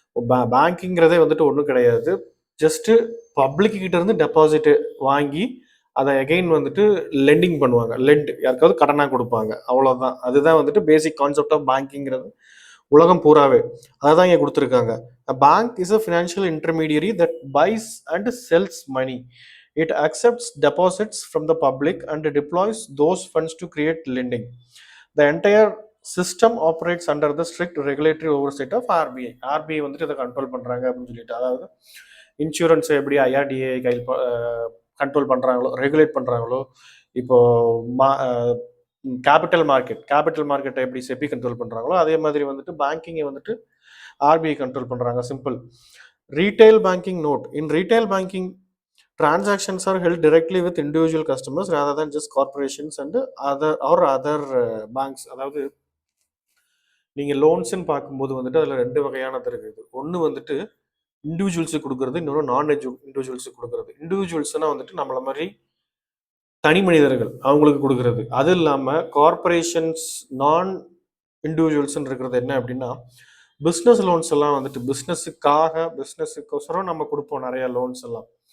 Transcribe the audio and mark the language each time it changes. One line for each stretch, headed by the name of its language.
Tamil: பேங்கிங்கிறதே வந்துட்டு ஒன்றும் கிடையாது. ஜஸ்ட்டு பப்ளிக்கிட்ட இருந்து டெபாசிட்டு வாங்கி அதை எகெயின் வந்துட்டு லெண்டிங் பண்ணுவாங்க. யாருக்காவது கடனாக கொடுப்பாங்க, அவ்வளோதான். அதுதான் வந்துட்டு
English: basic concept of பேங்கிங்கிறது
Tamil: உலகம் பூராவே. அதை தான் இங்கே கொடுத்துருக்காங்க.
English: Bank is a financial intermediary that buys and sells money. It accepts deposits from the public and deploys those funds to create lending. The entire system operates under the strict regulatory oversight of RBI.
Tamil: RBI வந்துட்டு இதை control பண்ணுறாங்க அப்படின்னு சொல்லிட்டு, அதாவது insurance எப்படி IRDA கையில் control பண்ணுறாங்களோ, regulate பண்ணுறாங்களோ, இப்போது கேபிட்டல் மார்க்கெட்டை எப்படி செபி கண்ட்ரோல் பண்ணுறாங்களோ, அதே மாதிரி வந்துட்டு பேங்கிங்கை வந்துட்டு RBI கண்ட்ரோல் பண்ணுறாங்க.
English: Simple. Retail banking note. In retail banking, transactions are held directly with individual customers rather than just corporations and other banks.
Tamil: அதாவது நீங்கள் லோன்ஸ்ன்னு பார்க்கும்போது வந்துட்டு அதில் ரெண்டு வகையானது இருக்குது. ஒன்று வந்துட்டு இண்டிவிஜுவல்ஸுக்கு கொடுக்குறது, இன்னொன்று இண்டிவிஜுவல்ஸுக்கு கொடுக்குறது. இண்டிவிஜுவல்ஸ்னால் வந்துட்டு நம்மளை மாதிரி தனி மனிதர்கள் அவங்களுக்கு கொடுக்குறது. அது இல்லாமல் கார்பரேஷன்ஸ், நான் இண்டிவிஜுவல்ஸ்ன்னு இருக்கிறது என்ன அப்படின்னா பிஸ்னஸ் லோன்ஸ் எல்லாம் வந்துட்டு பிஸ்னஸுக்கோசரம் நம்ம கொடுப்போம் நிறையா லோன்ஸ் எல்லாம்.